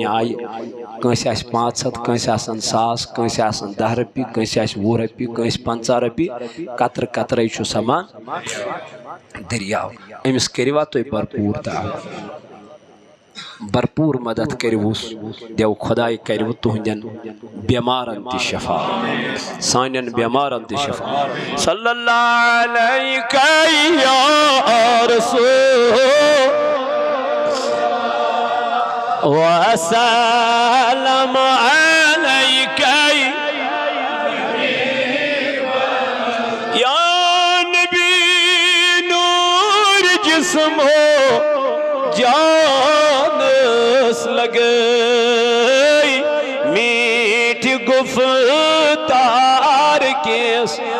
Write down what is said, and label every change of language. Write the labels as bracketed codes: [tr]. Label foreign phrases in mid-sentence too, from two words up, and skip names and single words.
[ks] آیہِ کٲنٛسہِ آسہِ 500 کٲنٛسہِ آسن 1000 کٲنٛسہِ آسن 10 رۄپیہِ کٲنٛسہِ آسہِ 20 رۄپیہِ کٲنٛسہِ 50 رۄپیہِ قطرٕ قطرے چھُ سمان دٔریاو أمِس کٔرِوا تُہۍ بھرپوٗر دعا بھرپوٗر مدد کٔرۍوُس دیو خۄداے کٔرِوٕ تُہنٛدٮ۪ن بٮ۪مارن تہِ شفا سانٮ۪ن بٮ۪مارن تہِ شفا [ar] صلی اللہ علیکہ یا رسول وسلم علیکہ یا نبی [ur] نور جسم ہو [ks] جانس لگئی میٹھ گفتار کس